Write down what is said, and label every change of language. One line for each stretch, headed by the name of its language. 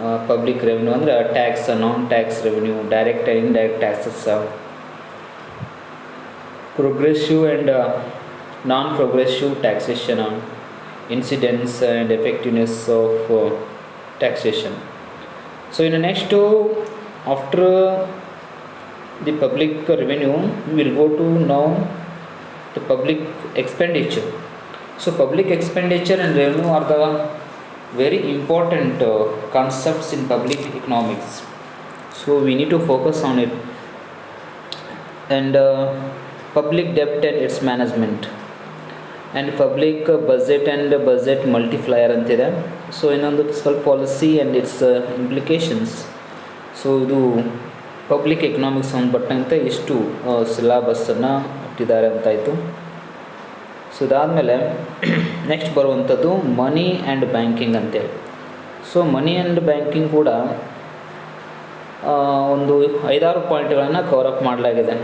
English: public revenue
Kannada: ಅಂದರೆ
English: Tax, non tax revenue, direct and indirect taxes, progressive and non progressive taxation, incidence and effectiveness of taxation.
Kannada: So ಇನ್ನು
English: Next after the public revenue will go to now the public expenditure. So public expenditure and revenue are the very important concepts in public economics. So we need to focus on it. And public debt and its management, and public budget and budget multiplier antide. So
Kannada: ಇನ್ನೊಂದು
English: fiscal policy and its implications.
Kannada: So ಇದು public economics ಸಂಬಂಧಪಟ್ಟಂತೆ ಇಷ್ಟು ಸಿಲೆಬಸ್ಸನ್ನು ಇಟ್ಟಿದ್ದಾರೆ ಅಂತಾಯಿತು. So ಇದಾದಮೇಲೆ
English: next
Kannada: ಬರುವಂಥದ್ದು money and banking ಅಂತೇಳಿ. So money and banking ಕೂಡ ಒಂದು 5-6 ಪಾಯಿಂಟ್ಗಳನ್ನು ಕವರಪ್ ಮಾಡಲಾಗಿದೆ.